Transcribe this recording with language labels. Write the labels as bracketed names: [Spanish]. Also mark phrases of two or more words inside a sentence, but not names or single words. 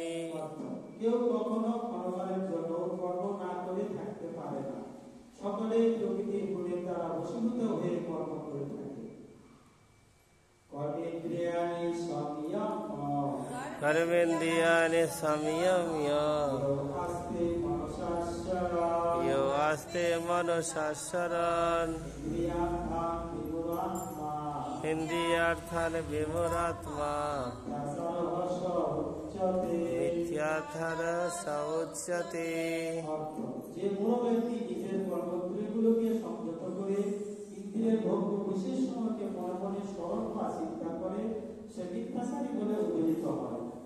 [Bangla] কেউ কখনো ক্ষণকালের জন্য কর্ম না করে থাকতে পারে না, সকলেই প্রকৃতির গুণে তারা বশীভূত হয়ে কর্ম করে থাকে। [Sanskrit] कर्मेन्द्रियाणि संयम्य यो आस्ते मनसा इन्द्रियार्थान् विमूढात्मा मिथ्याचारः स उच्यते। [Bangla] যে মূঢ় ব্যক্তি নিজের কর্মেন্দ্রিয়গুলোকে সংযত করে ইন্দ্রিয়ের ভোগ্য বিশেষ সময়কে মনে মনে স্মরণ বা চিন্তা করে, সে মিথ্যাচারী বলে অভিহিত হয়।